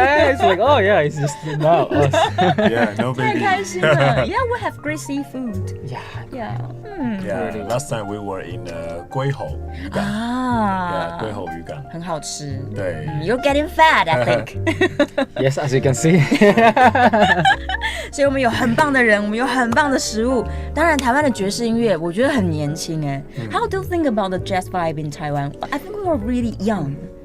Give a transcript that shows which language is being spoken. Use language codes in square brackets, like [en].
[en] Yeah, it's like, oh yeah, it's just now us. Yeah, no [zh] 太 [en] baby. [zh] 开心了。 [en] Yeah, we have great seafood. Yeah. Yeah. Yeah, last time we were in 龟吼渔港。啊 Yeah, 龟吼渔港。 [zh] 很好吃。对。 [en] You're getting fat, I think. Yes, as you can see. [zh] 所以我们有很棒的人，我们有很棒的食物。当然，台湾的爵士音乐我觉得很年轻哎。 [en] How do you think about the jazz vibe in Taiwan? I think we were really young.